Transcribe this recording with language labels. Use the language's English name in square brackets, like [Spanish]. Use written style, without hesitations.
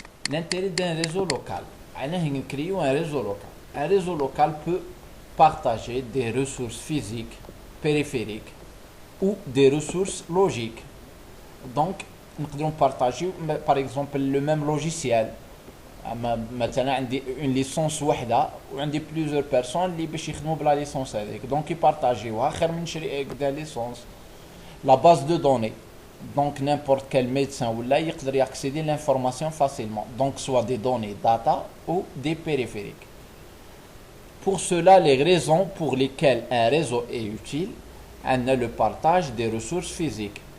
[French] L'intérêt d'un réseau local. On crée un réseau local. Un réseau local peut partager des ressources physiques, périphériques ou des ressources logiques. Donc, nous pouvons partager par exemple le même logiciel. Maintenant, une licence [Arabic] وحدة وعندي [French] plusieurs personnes [Arabic] اللي باش يخدموا بلا licence هذيك. Donc, يبارطاجيوها خير من نشري [French] des licences. La base de données. Donc, n'importe quel médecin ou là, il peut accéder à l'information facilement. Donc, soit des données data ou des périphériques. Pour cela, les raisons pour lesquelles un réseau est utile, on a le partage des ressources physiques.